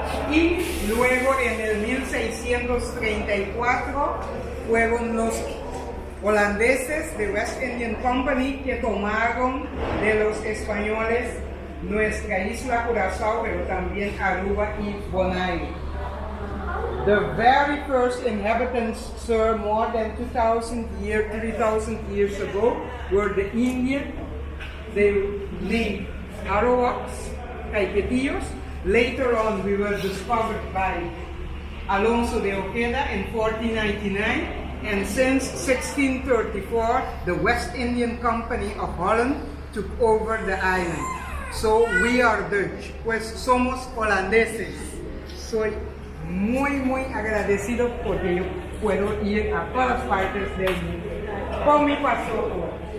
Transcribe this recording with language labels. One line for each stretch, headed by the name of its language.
Spanish: Y luego en el 1634 fueron los holandeses de West Indian Company que tomaron de los españoles nuestra isla Curazao, pero también Aruba y Bonaire.
English: The very first inhabitants, sir, more than 2,000 years, 3,000 years ago, were the Indians. They lived Arawaks, Caiquetillos. Later on, we were discovered by Alonso de Ojeda in 1499, and since 1634, the West Indian Company of Holland took over the island. So we are Dutch,
Spanish: pues somos holandeses. Soy muy agradecido porque yo puedo ir a todas partes del mundo con mi pasaporte.